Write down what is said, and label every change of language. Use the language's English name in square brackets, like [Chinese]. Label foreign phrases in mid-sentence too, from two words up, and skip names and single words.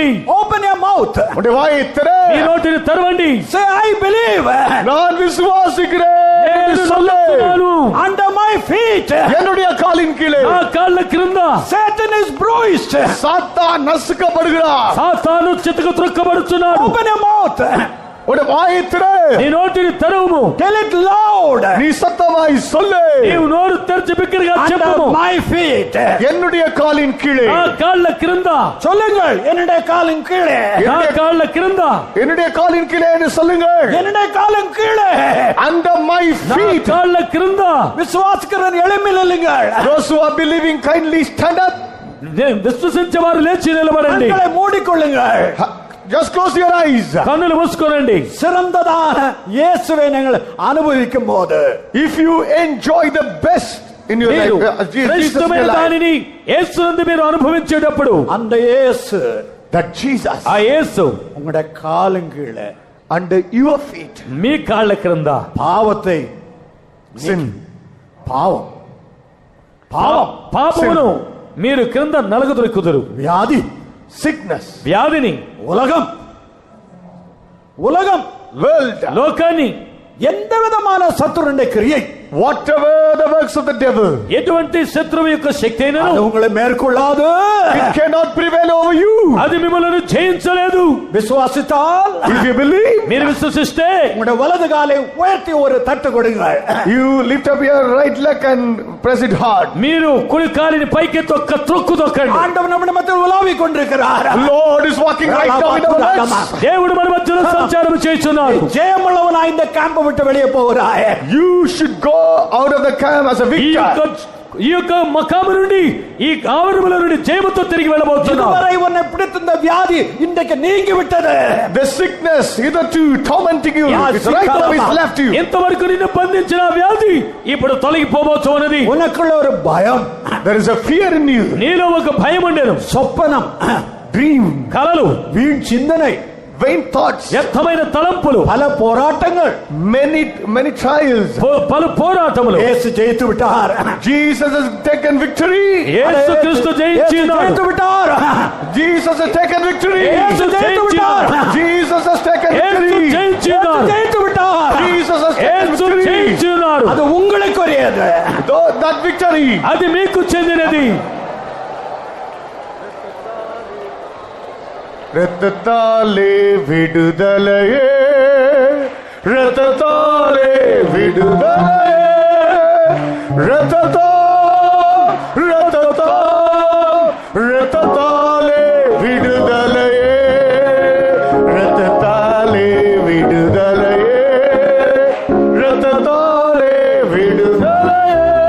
[English] Open your mouth. [Tamil] உங்களுடைய வாயை திற. [Telugu] మీ నోటిని తెరవండి. [English] Say, I believe. [Tamil] நான் விசுவாசிக்கிறேன் [Telugu] నేను [Tamil] என்று சொல்லு. [Telugu] నమ్ముతున్నాను. [English] Under my feet. [Tamil] என்னுடைய காலின் கீழே [Telugu] నా కాళ్ళ క్రింద [English] Satan is bruised. [Tamil] சாத்தான் நசுக்கப்படுகிறார். [Telugu] సాతాను చితక త్రొక్కబడుచున్నాడు. [English] Open your mouth. [Tamil] உங்களுடைய வாயை திற. [Telugu] నీ నోటిని తెరవుము. [English] Tell it loud. [Tamil] நீ சத்தமாய் சொல்லு. [Telugu] నీవు నోరు తెరిచి బిగ్గరగా చెప్పుము. [English] Under my feet. [Tamil] என்னுடைய காலின் கீழே [Telugu] నా కాళ్ళ క్రింద. [Tamil] சொல்லுங்கள் என்னுடைய காலின் கீழே. [Telugu] నా కాళ్ళ క్రింద. [Tamil] என்னுடைய காலின் கீழே என்று சொல்லுங்கள். என்னுடைய காலின் கீழே. [English] Under my [Telugu] నా [English] feet. [Telugu] కాళ్ళ క్రింద. [Tamil] விசுவாசிக்கிறவன் எழும்பி நில்லுங்கள். [English] Those who are believing kindly stand up. [Telugu] విశ్వసించే వారు లేచి నిలబడండి. [Tamil] கண்களை மூடிக்கொள்ளுங்கள். [English] Just close your eyes. [Telugu] కన్నులు మూసుకోనండి. [Tamil] சிறந்ததான இயேசுவை நீங்கள் அனுபவிக்கும் போது [English] If you enjoy the best in your [Telugu] మీరు [English] life, Jesus in [Telugu] శ్రేష్టమైన [English] your life, [Telugu] దానిని యేసునందు మీరు అనుభవించేటప్పుడు [Tamil] அந்த இயேசு [English] that Jesus [Telugu] ఆ యేసు [Tamil] உங்களுடைய காலின் கீழே [English] under your feet, [Telugu] మీ కాళ్ళ క్రింద [Tamil] பாவத்தை [English] sin, [Tamil] பாவம் பாவம் [Telugu] పాపమును మీరు క్రింద నలగదొరుకుదురు. [Tamil] வியாதி [English] sickness, [Telugu] వ్యాధిని, [Tamil] உலகம் உலகம் [English] world, [Telugu] లోకాన్ని, [Tamil] எந்த விதமான சத்துருடைய கிரியை [English] whatever the works of the devil, [Telugu] ఎటువంటి శత్రువు యొక్క శక్తి [Tamil] அது [Telugu] అయినను [Tamil] உங்களை மேற்கொள்ளாது. [English] it cannot prevail over you. [Telugu] అది మిమ్మల్ని జయించలేదు. [Tamil] விசுவாசித்தால் [English] If you believe, [Telugu] మీరు విశ్వసిస్తే [Tamil] உங்களுடைய வலது காலை உயர்த்தி ஒரு தட்டு கொடுங்கள். [English] you lift up your right leg and press it hard. [Telugu] మీరు కుడి కాలిని పైకెత్తి ఒక్క త్రొక్కు తొక్కండి. [Tamil] ஆண்டவர் நம்ம மத்தியில் உலாவிக் கொண்டிருக்கிறார். [English] Lord is walking right now in our midst. [Telugu] దేవుడు మన మధ్యలో సంచారం చేస్తున్నాడు. [Tamil] ஜெயமுள்ளவனா இந்த கேம்பை விட்டு வெளியே போகிறாய். [English] You should go out of the camp as a victor. [Telugu] ఈ యొక్క మకాము నుండి, ఈ ఆవరణముల నుండి జయముతో తిరిగి వెళ్ళబోతున్నావు. [Tamil] இதுவரை உன்னை பிடித்திருந்த வியாதி இன்றைக்கு நீங்கி விட்டது. [English] The sickness hitherto tormenting you, it's right now is left you. [Telugu] ఇంతవరకు నిన్ను బంధించిన వ్యాధి ఇప్పుడు తొలగిపోబోతున్నది. [Tamil] உனக்குள்ள ஒரு பயம், [English] There is a fear in you. [Telugu] నీలో ఒక భయం ఉండేను. [Tamil] சொப்பனம், [English] Dream, [Telugu] కలలు, [Tamil] வீண் சிந்தனை, [English] vain thoughts, [Telugu] వ్యర్థమైన తలంపులు, [Tamil] பல போராட்டங்கள். [English] many trials. [Telugu] పలు పోరాటములు. [Tamil] இயேசு ஜெயித்து விட்டார். [English] Jesus has taken victory. [Telugu] యేసు క్రీస్తు జయించినాడు. [Tamil] ஜெயித்து விட்டார். [English] Jesus has taken victory. [Tamil] యేసు ஜெயித்து விட்டார். [English] Jesus has taken [Telugu] యేసు [English] victory. [Telugu] జయించినాడు. [Tamil] ஜெயித்து விட்டார். [English] Jesus has taken [Telugu] యేసు [English] victory. [Telugu] జయించినాడు. [Tamil] அது உங்களுக்குரியது. [English] That victory. [Telugu] అది మీకు చెందినది. [Tamil] ரத்தத்தாலே விடுதலையே, ரத்தத்தாலே விடுதலையே, ரத்தத்தாலே விடுதலையே, ரத்தத்தாலே விடுதலையே, ரத்தத்தாலே விடுதலையே,